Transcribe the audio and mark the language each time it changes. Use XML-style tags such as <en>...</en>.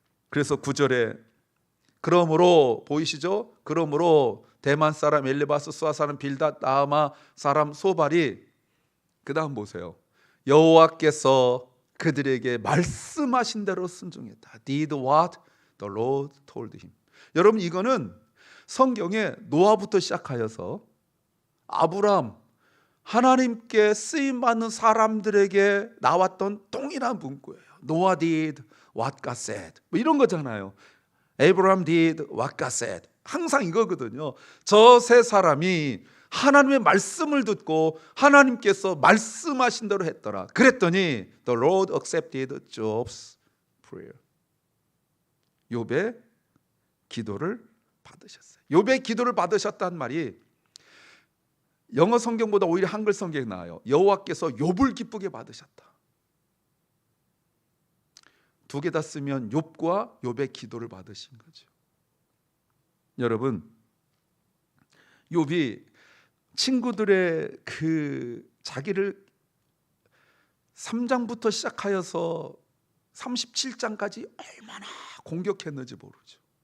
<ko>그래서 9절에 그러므로 보이시죠? 그러므로 대만 사람 엘리바스 수아 사람 빌닷 나아마 사람 소발이 그 다음 보세요. 여호와께서 그들에게 말씀하신 대로 순종했다.</ko> <en>Did what the Lord told him.</en> <ko>여러분 이거는 성경에 노아부터 시작하여서 아브람 하나님께 쓰임받는 사람들에게 나왔던 동일한 문구예요. 노아</ko> <en>did what God said.</en> <ko>뭐 이런 거잖아요.</ko> <en>Abraham did what God said.</en> <ko>항상 이거거든요. 저 세 사람이 하나님의 말씀을 듣고 하나님께서 말씀하신 대로 했더라. 그랬더니</ko> <en>the Lord accepted Job's prayer.</en> <ko>욥의 기도를 받으셨어요. 욥의 기도를 받으셨다는 말이 영어 성경보다 오히려 한글 성경이 나아요. 여호와께서 욥을 기쁘게 받으셨다. 두 개 다 쓰면 욥과 욥의 기도를 받으신 거죠. 여러분, 욥이 친구들의 그 자기를 3장부터 시작하여서 37장까지 얼마나 공격했는지 모르죠.</ko>